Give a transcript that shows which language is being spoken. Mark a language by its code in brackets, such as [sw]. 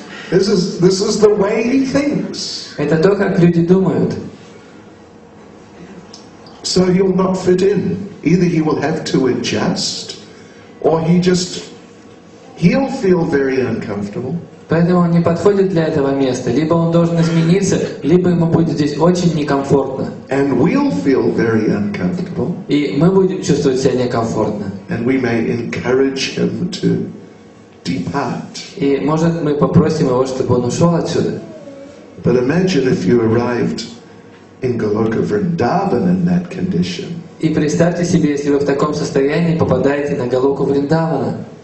[en] This is the way he thinks. [ru] Это то, как люди думают. [en] So he'll not fit in. Either he will have to adjust, or he'll feel very uncomfortable. [ru] Поэтому он не подходит для этого места. Либо он должен измениться, либо ему будет здесь очень некомфортно. [en] And we'll feel very uncomfortable. [ru] И мы будем чувствовать себя некомфортно. [en] And we may encourage him to depart. [ru] И может мы попросим его, чтобы он ушел отсюда. [en] But imagine if you arrived in Goloka Vrindavan in that condition. [ru] И представьте себе, если вы в таком состоянии попадаете на Галоку Вриндавана.